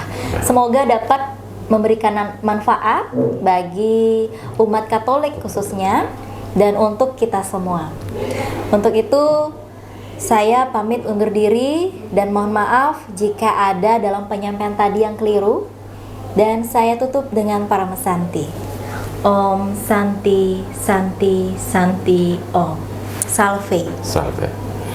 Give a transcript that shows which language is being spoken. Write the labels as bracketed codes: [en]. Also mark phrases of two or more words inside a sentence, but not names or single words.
[id] Semoga dapat memberikan manfaat bagi umat Katolik khususnya dan untuk kita semua. Untuk itu saya pamit undur diri dan mohon maaf jika ada dalam penyampaian tadi yang keliru, dan saya tutup dengan para mesanti. [sa] Om Santi Santi Santi Om. Salve. Salve.